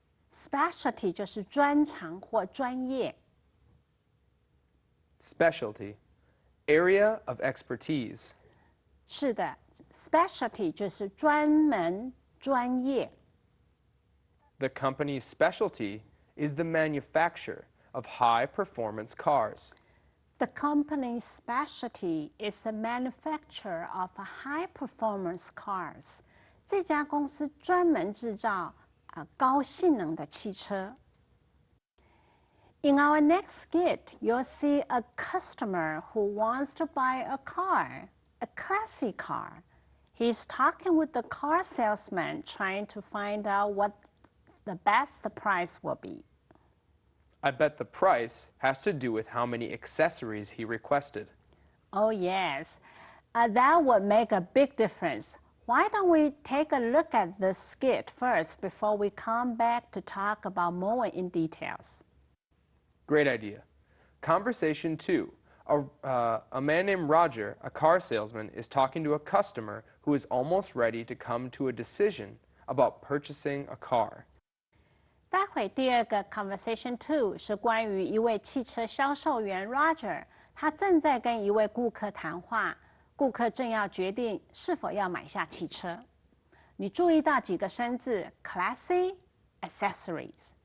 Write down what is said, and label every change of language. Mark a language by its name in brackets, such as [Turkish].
[Chinese] Specialty 就是专长或专业。 [English] Specialty. Area of expertise. [Chinese] 是的 ，specialty 就是专门、专业。 [English] The company's specialty is the manufacture of high-performance cars. The company's specialty is the manufacture of high-performance cars. [Chinese] 这家公司专门制造高性能的汽车。 [English] In our next skit, you'll see a customer who wants to buy a car, a classic car. He's talking with the car salesman, trying to find out what the best price will be. I bet the price has to do with how many accessories he requested. Oh, yes. That would make a big difference. Why don't we take a look at the skit first before we come back to talk about more in details? Great idea. Conversation 2. A man named Roger, a car salesman, is talking to a customer who is almost ready to come to a decision about purchasing a car. [Chinese] 待会第二个 Conversation 2是关于一位汽车销售员 Roger， 他正在跟一位顾客谈话，顾客正要决定是否要买下汽车。你注意到几个生字 [English] classy accessories。